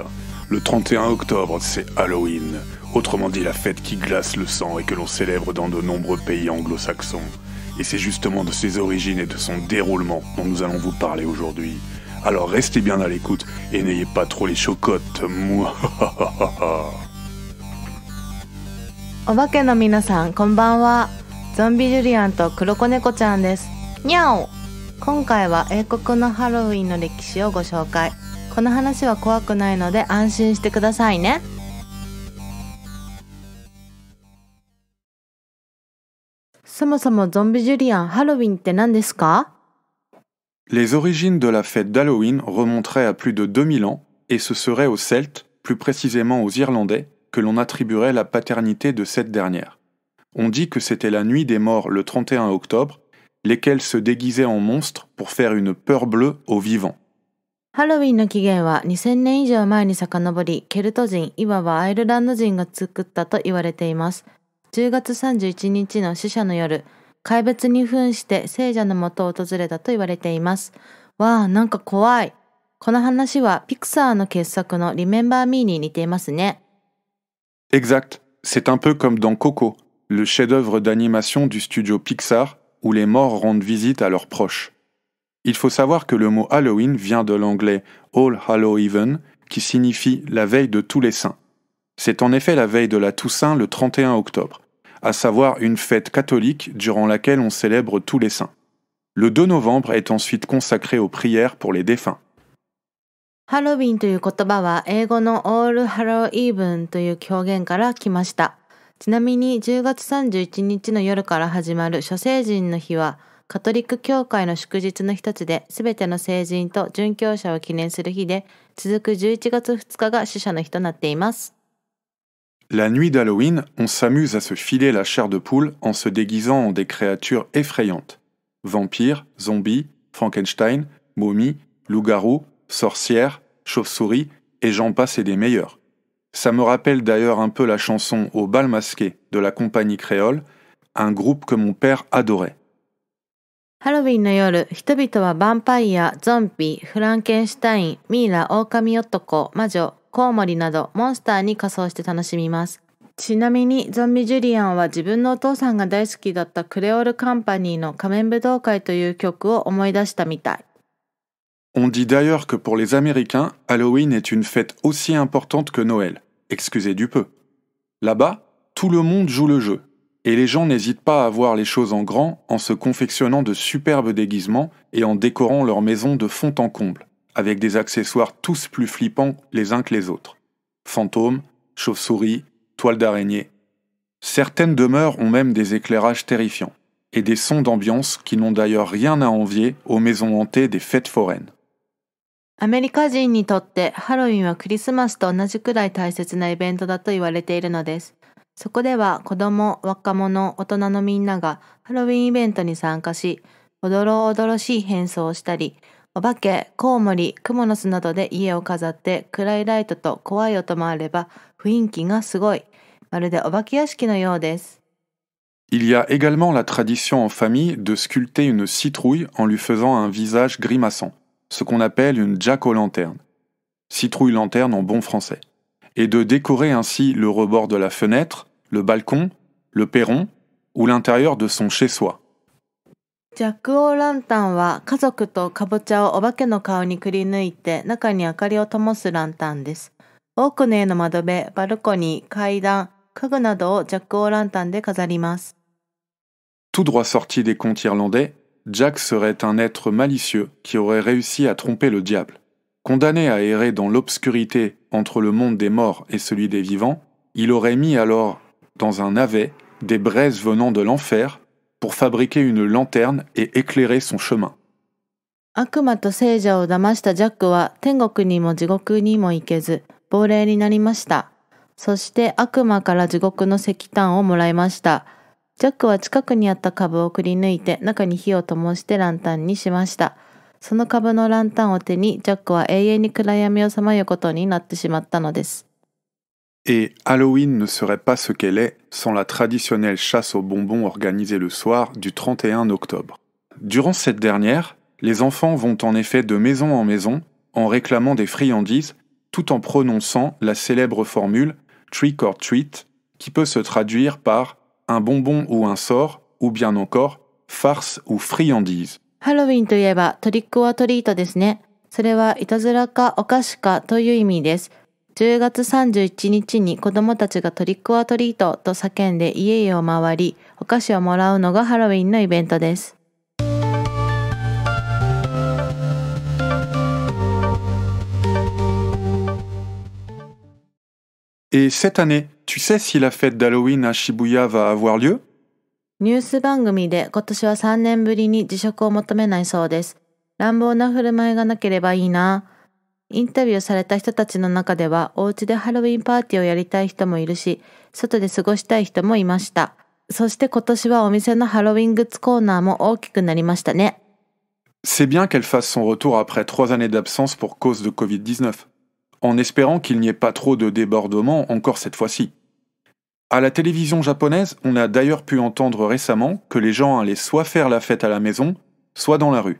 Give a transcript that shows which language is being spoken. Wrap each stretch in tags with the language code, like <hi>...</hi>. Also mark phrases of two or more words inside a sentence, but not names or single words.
<fr>Le 31 octobre, c'est Halloween. Autrement dit, la fête qui glace le sang et que l'on célèbre dans de nombreux pays anglo-saxons. Et c'est justement de ses origines et de son déroulement dont nous allons vous parler aujourd'hui. Alors restez bien à l'écoute et n'ayez pas trop les chocottes. Mouahahaha.</fr> <ja>お化けの皆さんこんばんは。ゾンビジュリアンと黒子猫ちゃんです。にゃお。今回は英国のハロウィンの歴史をご紹介。この話は怖くないので安心してくださいね。そもそもゾンビジュリアン、ハロウィンって何ですか？</ja> <fr>Les origines de la fête d'Halloween remonteraient à plus de 2000 ans et ce serait aux Celtes, plus précisément aux Irlandais, que l'on attribuerait la paternité de cette dernière. On dit que c'était la nuit des morts le 31 octobre, lesquels se déguisaient en monstres pour faire une peur bleue aux vivants.</fr> <ja>ハロウィンの起源は2000年以上前に遡り、ケルト人、いわばアイルランド人が作ったと言われています。10月31日の死者の夜、怪物に扮して聖者のもとを訪れたと言われています。わあ、なんか怖い。この話はピクサーの傑作の Remember Me に似ていますね。</ja> <fr>Exact, c'est un peu comme dans Coco, le chef-d'œuvre d'animation du studio Pixar, où les morts rendent visite à leurs proches. Il faut savoir que le mot Halloween vient de l'anglais</fr> <en>All Hallow Even,</en> <fr>qui signifie la veille de tous les saints. C'est en effet la veille de la Toussaint le 31 octobre, à savoir une fête catholique durant laquelle on célèbre tous les saints. Le 2 novembre est ensuite consacré aux prières pour les défunts.</fr> <ja>ハロウィンという言葉は英語の</ja> <en>All Hallow Even</en> <ja>という表現から来ました。ちなみに10月31日の夜から始まる諸聖人の日はカトリック教会の祝日の一つで、すべての聖人と殉教者を記念する日で、続く11月2日が死者の日となっています。</ja> <fr>La nuit d'Halloween, on s'amuse à se filer la chair de poule en se déguisant en des créatures effrayantes. Vampires, zombies, Frankenstein, momies, loups-garous, sorcières, chauves-souris, et j'en passe et des meilleurs. Ça me rappelle d'ailleurs un peu la chanson Au bal masqué de la compagnie créole, un groupe que mon père adorait.</fr> <ja>ハロウィンの夜、人々はヴァンパイア、ゾンビ、フランケンシュタイン、ミイラ、狼男、魔女、コウモリなどモンスターに仮装して楽しみます。ちなみにゾンビジュリアンは自分のお父さんが大好きだったクレオールカンパニーの仮面舞踏会という曲を思い出したみたい。</ja> <fr>On dit d'ailleurs que pour les Américains, Halloween est une fête aussi importante que Noël. Excusez du peu. Là-bas, tout le monde joue le jeu. Et les gens n'hésitent pas à voir les choses en grand en se confectionnant de superbes déguisements et en décorant leur maison de fond en comble, avec des accessoires tous plus flippants les uns que les autres. Fantômes, chauves-souris, toiles d'araignée. Certaines demeures ont même des éclairages terrifiants, et des sons d'ambiance qui n'ont d'ailleurs rien à envier aux maisons hantées des fêtes foraines.</fr> <ja>アメリカ人にとってハロウィンはクリスマスと同じくらい大切なイベントだと言われているのです。そこでは子供、若者、大人のみんながハロウィンイベントに参加し、おどろおどろしい変装をしたり、お化け、コウモリ、クモの巣などで家を飾って暗いライトと怖い音もあれば雰囲気がすごい。まるでお化け屋敷のようです。</ja> <fr>Il y a également la tradition en famille de sculpter une citrouille en lui faisant un visage grimaçant, ce qu'on appelle une jack-o'-lanterne, citrouille-lanterne en bon français, et de décorer ainsi le rebord de la fenêtre, le balcon, le perron ou l'intérieur de son chez-soi.</fr> <ja>ジャック・オー・ランタンは家族とカボチャをお化けの顔にくり抜いて中に明かりを灯すランタンです。多くの家の窓辺、バルコニー、階段、家具などをジャック・オー・ランタンで飾ります。</ja> <fr>Tout droit sorti des contes irlandais, Jack serait un être malicieux qui aurait réussi à tromper le diable. Condamné à errer dans l'obscurité entre le monde des morts et celui des vivants, il aurait mis alors dans un navet des braises venant de l'enfer pour fabriquer une lanterne et éclairer son chemin.</fr> <ja>悪魔と聖者を騙したジャックは天国にも地獄にも行けず亡霊になりました。そして悪魔から地獄の石炭をもらいました。ジャックは近くにあった株をくり抜いて中に火を灯してランタンにしました。その株のランタンを手にジャックは永遠に暗闇をさまようことになってしまったのです。</ja> <fr>Et Halloween ne serait pas ce qu'elle est sans la traditionnelle chasse aux bonbons organisée le soir du 31 octobre. Durant cette dernière, Les enfants vont en effet de maison en maison en réclamant des friandises tout en prononçant la célèbre formule «</fr> <en>trick or treat</en> <fr>» qui peut se traduire par « un bonbon ou un sort » ou bien encore « farce ou friandise ».</fr> <ja>ハロウィンといえば</ja> <en>trick or treat</en> <ja>ですね。それはいたずらかお菓子かという意味です。10月31日に子供たちが</ja> <en>trick or treat</en> <ja>と叫んで家々を回り、お菓子をもらうのがハロウィンのイベントです。</ja> <fr>Et cette année, tu sais si la fête d'Halloween à Shibuya va avoir lieu?</fr> <ja>ニュース番組で今年は3年ぶりに辞職を求めないそうです。乱暴な振る舞いがなければいいな。インタビューされた人たちの中では、お家でハロウィンパーティーをやりたい人もいるし、外で過ごしたい人もいました。そして今年はお店のハロウィングッズコーナーも大きくなりましたね。</ja> <fr>C'est bien qu'elle fasse son retour après 3 années d'absence pour cause de Covid-19, en espérant qu'il n'y ait pas trop de débordements encore cette fois-ci. À la télévision japonaise, on a d'ailleurs pu entendre récemment que les gens allaient soit faire la fête à la maison, soit dans la rue.</fr>